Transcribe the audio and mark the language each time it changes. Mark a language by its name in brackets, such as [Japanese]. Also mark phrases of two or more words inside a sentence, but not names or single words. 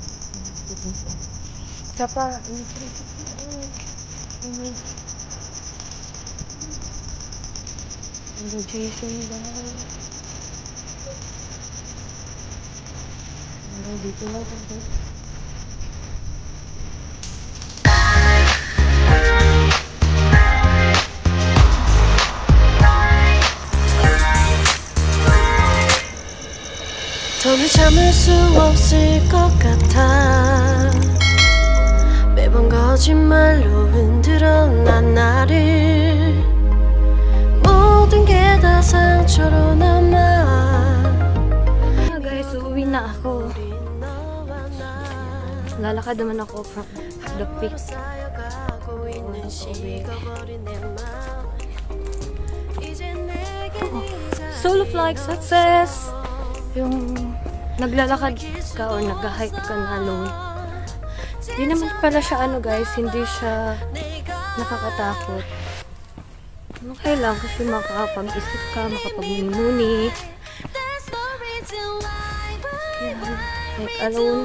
[Filipino] Isa pa, Jason guys. Dito lang ako. [Korean] 더는 참을 수 없을 것 같아 매번 거짓말로 흔들어 난 나를 모든 게 다 상처로 남아 [Filipino] Guys, uuwi na ako. Lalakad naman ako from The Peak. [English] Solo flight success! [Filipino] Yung naglalakad ka or nag-hike ka na alone. Hindi naman pala siya guys, hindi siya nakakatakot. Okay lang kasi makakapag-isip ka, makapag-muni-muni. Yan, [English] hike alone.